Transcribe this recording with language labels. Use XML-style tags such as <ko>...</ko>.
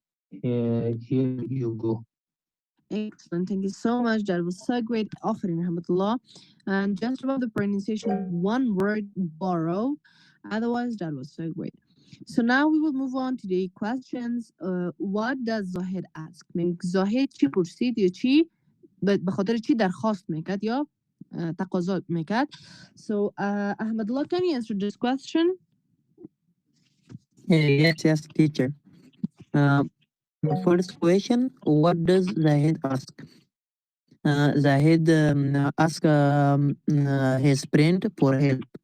<en>Here you go. Excellent. Thank you so much. That was so great. Offering Rahmatullah. And just about the pronunciation of one word, borrow. Otherwise, that was so great. So now we will move on to the questions. What does Zahid ask?</en> <fa>من زاهد چی پرسید یا چی به خاطر چی درخواست میکرد یا تقاضا میکرد.</fa> <en>So Ahmadullah, can you answer this question? Yes, teacher. The first question, what does Zahid ask? Zahid ask his friend for help.</en>